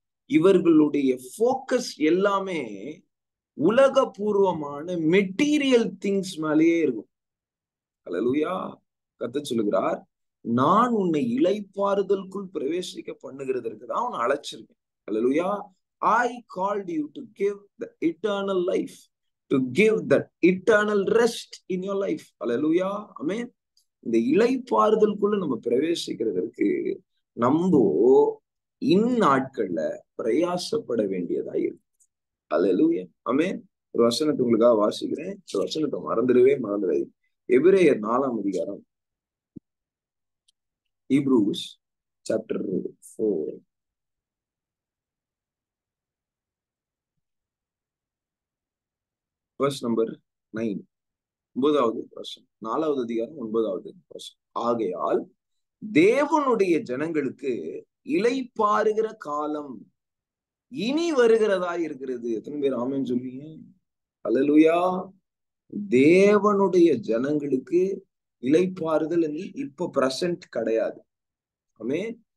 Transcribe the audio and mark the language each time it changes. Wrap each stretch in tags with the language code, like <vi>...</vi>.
<ta>இவர்களுடைய போக்கஸ் எல்லாமே உலக பூர்வமான மெட்டீரியல் திங்ஸ் மேலேயே இருக்கும். அல்லேலூயா. கர்த்தர் சொல்லுகிறார், நான் உன்னை இளைப்பாறுதலுக்குள் பிரவேசிக்க பண்ணுகிறதற்கு தான் உன்னை அழைச்சிருக்கேன். அல்லேலூயா.</ta> <en>I called you to give the eternal life, to give that eternal rest in your life.</en> <ta>அல்லேலூயா. ஆமென். இந்த இளைப்பாறுதலுக்குள்ள நம்ம பிரவேசிக்கிறதற்கு நம்ம இந்நாட்கள்ல பிரயாசப்பட வேண்டியதா இருக்கு. அல்லேலூயா. ஆமென். ஒரு வசனத்தை உங்களுக்காக வாசிக்கிறேன். இந்த வசனத்தை மறந்துடாது. எபிரேயர் 4ஆம் அதிகாரம்,</ta> <en>Hebrews chapter 4 verse number 9.</en> <ta>9வது வசனம். 4வது அதிகாரம் 9வது வசனம். ஆகையால் தேவனுடைய ஜனங்களுக்கு இளைப்பாறுகிற காலம் இனி வருகிறதா இருக்கிறது. எத்தனை பேர் ஆமென் சொல்வீங்க? அல்லேலூயா. தேவனுடைய ஜனங்களுக்கு இளைப்பாறுதல் இப்ப பிரசன்ட் கிடையாது. ஆமென்.</ta>